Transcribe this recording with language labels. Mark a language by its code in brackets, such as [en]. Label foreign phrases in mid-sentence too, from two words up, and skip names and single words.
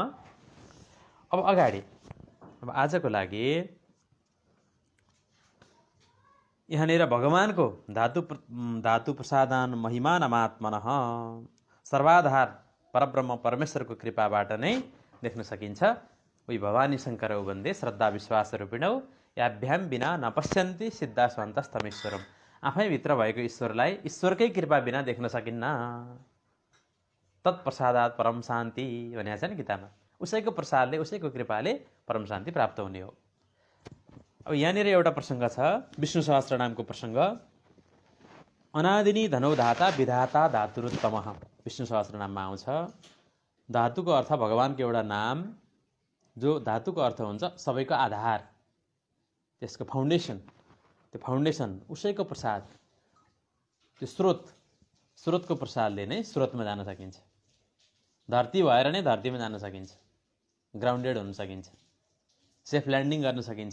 [ne] अब अगाडि, अब आजको लागि यहाँनिर भगवानको धातु प्रसादान महिमानमात्मनः सर्वाधार परब्रह्म परमेश्वरको कृपाबाट नै देख्न सकिन्छ। [sa] उही भवानी शङ्करौ वन्दे श्रद्धा विश्वास रूपिणौ याभ्याम बिना नपश्यन्ति सिद्धा स्वान्तस्तमेश्वरम। [ne] आफैभित्र भएको ईश्वरलाई ईश्वरकै कृपा बिना देख्न सकिन्न। [sa] तत्प्रसादात परम शान्ति [ne] भनेको छ नि गीतामा। उसैको प्रसादले, उसैको कृपाले परम शान्ति प्राप्त हुने हो। अब यहाँनिर एउटा प्रसङ्ग छ, विष्णु सहस्रनामको प्रसङ्ग। [sa] अनादिनी धनौ धाता विधाता धातुरुत्तमः [ne] विष्णु सहस्रनाममा आउँछ। धातुको अर्थ भगवानको एउटा नाम, जो धातुको अर्थ हुन्छ सबैको आधार, त्यसको फाउन्डेसन। त्यो फाउन्डेसन उसैको प्रसाद, त्यो स्रोतको प्रसादले नै स्रोतमा जान सकिन्छ। धरती भएर नै धरतीमा जान सकिन्छ, ग्राउन्डेड हुन सकिन्छ, [en] safe landing [ne] गर्न सकिन्छ।